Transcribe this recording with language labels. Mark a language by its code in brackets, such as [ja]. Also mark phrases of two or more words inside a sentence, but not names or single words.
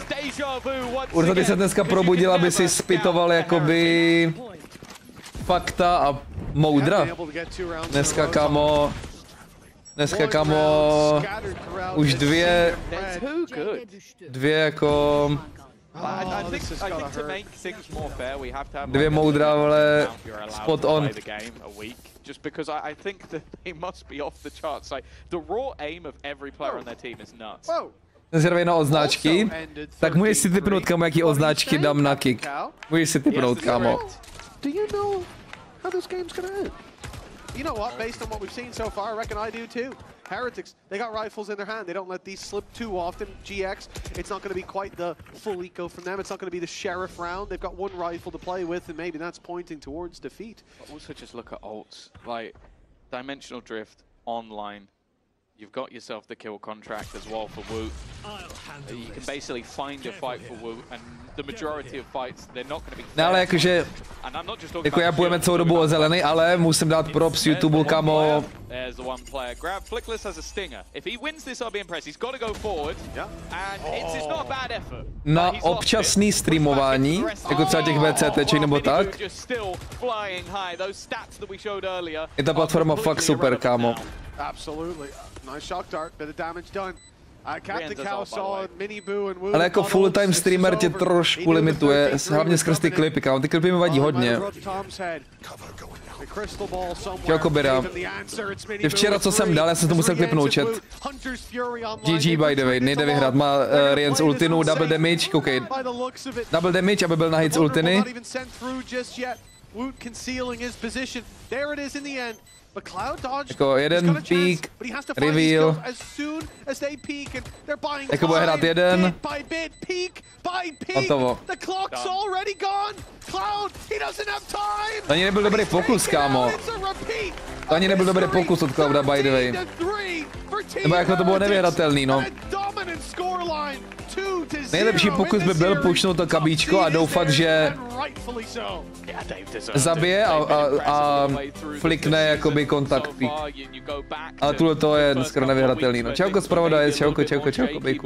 [cs] Urza, ty se dneska probudil, aby si spitoval jakoby fakta a moudra. Dneska, kámo, už dvě jako... Dvě moudra, vole, [en] spot on. Just because I think that they must be off the charts. Like the raw aim of every player on their team is nuts. [cs] Zervej na odznáčky, tak můžeš si typnout, kámo, jaký odznáčky dám na kick. Můžeš si typnout, kámo. [en] Do you know how this game's gonna end? You know what? Based on what we've seen so far, I reckon I do too. Heretics, they got rifles in their hand. They don't let these slip too often. GX, it's not going to be quite the full eco from them. It's not going to be the sheriff round. They've got one rifle to play with, and maybe that's pointing towards defeat. But also just look at ults. Like, Dimensional Drift, online. You've got yourself the kill contract as well for Wu. You can basically find a fight for Wu, and the majority of fights, they're not going to be fair. [cs] No ale jakože, jako já půjdeme celou dobu o zelený, ale musím dát props YouTube, kamo. [en] There's the one player. Grab Flickless has a stinger. If he wins this, I'll be impressed. He's got to go forward, and it's not a bad effort. [cs] Na občasný streamování, jako třeba těch VCTček nebo tak, je ta platforma fakt super, kámo. [en] Absolutely. Nice shock dart, bit of damage done. Captain Cow saw Minny Boo and Wu. [cs] Ale jako full-time streamer tě trošku limituje, hlavně skrz ty klipy, kámo. Ty klipy mi vadí hodně. Čauko, Bira. Ty včera, co jsem dal, já jsem to musel klipnout, chat. [en] GG, by the way, [cs] nejde vyhrát. Má Rian z ultinu, [en] double damage, [cs] koukej. [en] Double damage, [cs] aby byl na hit z ultiny. Jako jeden peak, reveal. Jako bude hrát jeden. Hotovo. To ani nebyl dobrý pokus, kámo. To ani nebyl dobrý pokus od Clouda, [en] by the way. [cs] Nebo jako to bylo nevyhratelný, no. Nejlepší pokus by byl pušnout to kabíčko a doufat, že zabije a flikne jakoby kontakt pík. Ale tuhle to je skoro nevyhratelný, no. Čauko zpravodaj, čauko, bejku.